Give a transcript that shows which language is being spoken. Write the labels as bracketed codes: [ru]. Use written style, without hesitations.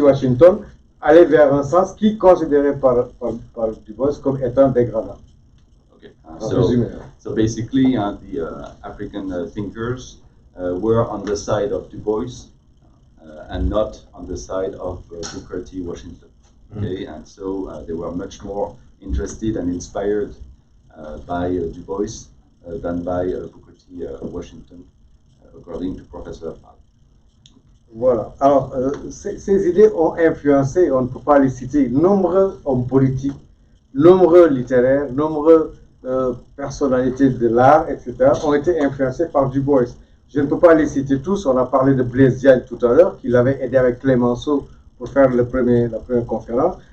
[fr] Washington allait vers un sens qui est considéré par Du Bois comme étant dégradant. [en] Okay. So basically, the African thinkers were on the side of Du Bois and not on the side of Booker T. Washington. Okay, and so they were much more interested and inspired by Du Bois than by Booker T. Washington, according to Professor Fall. [fr] Voilà. Alors, ces idées ont influencé, on ne peut pas les citer, nombreux hommes politiques, nombreux littéraires, nombreux personnalités de l'art, etc., ont été influencés par Du Bois. Je ne peux pas les citer tous. On a parlé de Blaise Diagne tout à l'heure, qui l'avait aidé avec Clémenceau pour faire la première conférence.